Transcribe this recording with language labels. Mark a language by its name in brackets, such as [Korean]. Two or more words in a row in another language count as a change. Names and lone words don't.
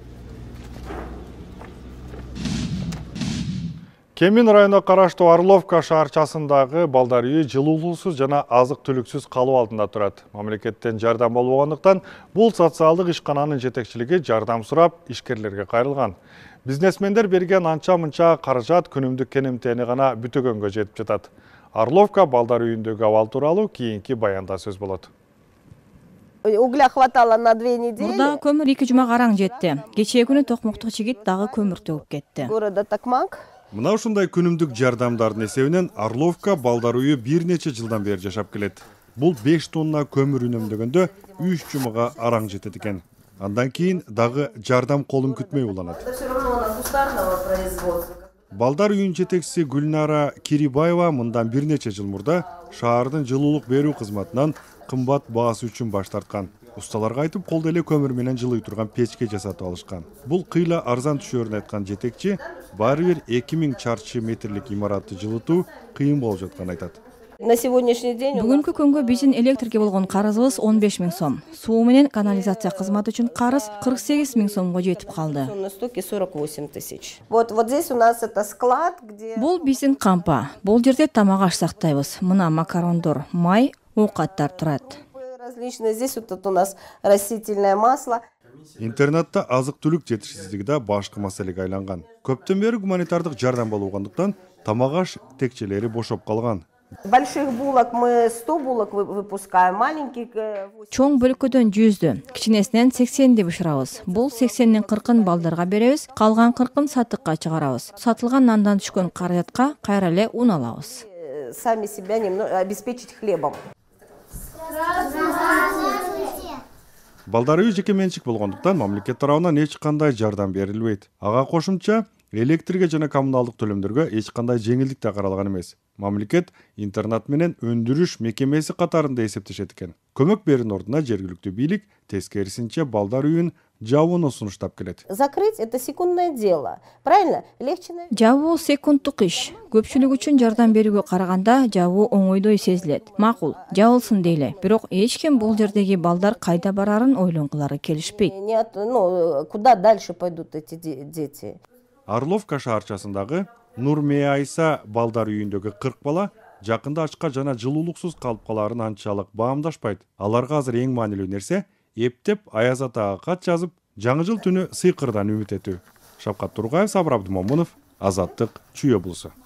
[Kyrgyz] Кемин районуна караштуу Орловка шаарчасындагы балдар үйү жылуулуусуз жана азык-түлүксүз калуу алдында турат. Мамлекеттен жардам болбогондуктан бул социалдык ишкананын жетекчилиги жардам сурап ишкерлерге кайрылган. Бизнесмендер берген анча-мынча каражат күнүмдүк кенемтени гана бүтөгөнгө жетип жатат. Орловка балдар үйүндөгү абал тууралуу кийинки баянда сөз болот. [Russian] Угля хватало на 2 недели. [Kyrgyz] Мурда көмүр 2 жумага араң жетти. Кечээ күнү токмоктук жигит дагы көмүр төгүп кетти. [Russian] Города Токмак. [Kyrgyz] Мына ушундай күнүмдүк жардамдардын эсебинен Орловка балдар үйү бир нече жылдан бери жашап келет. Бул 5 тонна көмүр үнөмдөгөндө 3 жумага араң жетет экен. Андан кийин дагы жардам колун күтмөй уланат. Балдар үйүнүн жетекчиси Гүлнара Кирибаева мындан бир нече жыл мурда шаардын жылуулук берүү кызматынан кымбат баасы үчүн баш тарткан. Усталарга айтып, колдо эле көмүр менен жылый турган печке жасатып алышкан. Бул кыйла арзан түшөрүн айткан жетекчи, баары бир 2000 чарчы метрлик имаратты жылытуу кыйын болуп жатканын айтат. [Russian] На сегодняшний день [Kyrgyz] Бүгүнкү күнгө биздин электрге болгон карызыбыз 15 000 сом. Суу менен канализация кызматы үчүн карыз 48 000 сомго жетип калды. [Russian] 48 тысяч. Вот здесь у нас это склад, где [Kyrgyz] Бул биздин кампа. Бул жерде тамак аш сактайбыз. Мына макарондор, май, оокаттар турат. [Russian] различные. Здесь вот тут у нас растительное масло. [Kyrgyz] Интернетте азык-түлүк жетишсиздиги да башкы маселеге айланган. Көптөн бери гуманитардык жардам болгондуктан тамак аш текчелери бошоп калган. [Russian] Больших булок мы 100 булок выпускаем, маленьких. [Kyrgyz] Чоң бөлкөдөн 100-дү, кичинесинен 80-ди бышырабыз. Бул 80-нин 40-ын балдарга беребиз, калган 40-ын сатыкка чыгарабыз. Сатылган нандан түшкөн каражатка кайра эле ун алабыз. [Russian] Сами себя немного обеспечить хлебом. [Kyrgyz] Балдар үй жеке менчик болгондуктан мамлекет тарабынан эч кандай жардам берилбейт. Ага кошумча электрге жана коммуналдык төлөмдөргө эч кандай жеңилдик да каралган эмес. Мамлекет интернат менен өндүрүш мекемеси катарында эсептешет экен. Көмөк берүүнүн ордуна жергиликтүү бийлик тескерисинче балдар үйүн жабууну сунуштап келет. [Russian] Закрыть это секундное дело. Правильно? Легче. [Kyrgyz] Жабуу секунддук иш. Көпчүлүк үчүн жардам берүүгө караганда жабуу оңойдой сезилет. Макул, жабылсын дейле. Бирок эч ким бул жердеги балдар кайда барарын ойлонгулары келишпейт. [Russian] Куда дальше пойдут эти дети? [Kyrgyz] Орловка шаарчасындагы Нурмеайса балдар үйүндөгү 40 бала жакында ачка жана жылуулуксуз калып каларын анчалык баамдашпайт. Аларга азыр эң маанилүү нерсе эптеп Аяз атага кат жазып, жаңы жыл түнү сыйкырдан үмүт этүү. Шапкат Тургаев, Сабыр Абдымомунов, Азаттык, Чүй облусу.